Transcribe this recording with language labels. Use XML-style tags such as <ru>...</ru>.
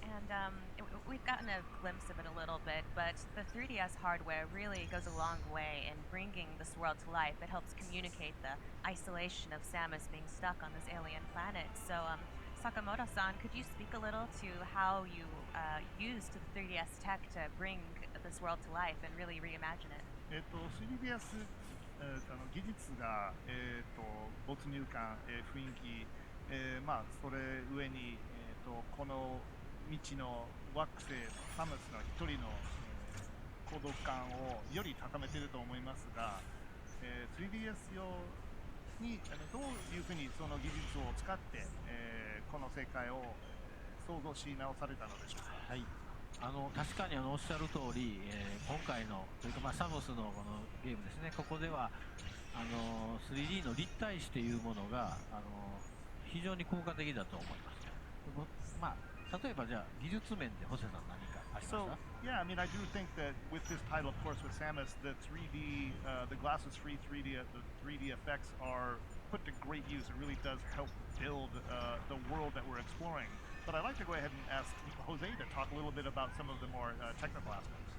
<en>And we've gotten a glimpse of it a little bit, but the 3DS hardware really goes a long way in bringing this world to life. It helps communicate the isolation of Samus being stuck on this alien planet. So, Sakamoto-san, could you speak a little to how you used the 3DS tech to bring this world to life and really reimagine it?</en> <ja>3DS 技術が、没入感、雰囲気、それ上に、この未知の惑星サムスの一人の、孤独感をより高めていると思いますが、3DS 用にどういうふうにその技術を使って、この世界を想像し直されたのでしょうか。はい、確かにおっしゃる通り、今回のというか、サムスのこのゲームですね、ここでは3D の立体視というものが非常に効果的だと思います。例えばじゃあ技術面でホセさん何かありますか？</ja> <en>So yeah, I mean, I do think that with this title, of course, with Samus, the 3D, the glasses-free 3D, the 3D effects are put to great use. It really does help build the world that we're exploring. But I'd like to go ahead and ask Jose to talk a little bit about some of the more technical aspects.</en>